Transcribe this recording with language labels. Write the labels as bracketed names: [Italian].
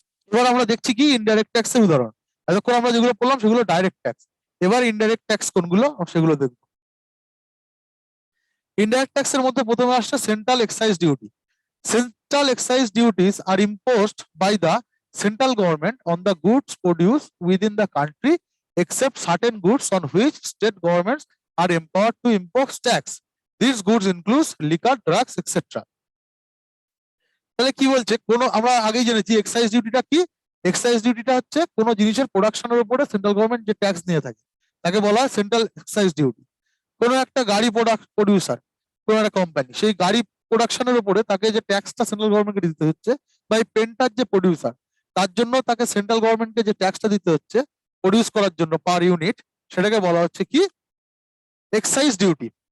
[Bangla] এবার আমরা দেখছি কি ইনডাইরেক্ট ট্যাক্সের উদাহরণ। এতক্ষণ আমরা যেগুলো বললাম সেগুলো ডাইরেক্ট ট্যাক্স, এবার ইনডাইরেক্ট ট্যাক্স কোনগুলো সেগুলো দেখবো। ইনডাইরেক্ট ট্যাক্সের মধ্যে প্রথমে আসছে central excise duty. [English] Central excise duties are imposed by the central government on the goods produced within the country except certain goods on which state governments are empowered to impose tax. These goods include liquor, drugs, etc. [Bangla] তাহলে কি বলছে, কোনো আমরা আগেই জেনেছি excise ডিউটিটা কি। Excise ডিউটিটা হচ্ছে কোনো জিনিসের প্রোডাকশনের উপরে সেন্ট্রাল গভর্নমেন্ট যে ট্যাক্স নিয়ে থাকে তাকে বলা হয় সেন্ট্রাল এক্সাইজ ডিউটি। কোনো একটা গাড়ি প্রডিউসার, কোনো একটা কোম্পানি, সেই গাড়ি প্রোডাকশনের উপরে তাকে যে ট্যাক্সটা সেন্ট্রাল গভর্নমেন্টকে দিতে হচ্ছে, বা এই পেনটার যে প্রডিউসার তার জন্য তাকে সেন্ট্রাল গভর্নমেন্টকে যে ট্যাক্সটা দিতে হচ্ছে প্রডিউস করার জন্য পার ইউনিট, সেটাকে বলা হচ্ছে কি এক্সাইজ ডিউটি।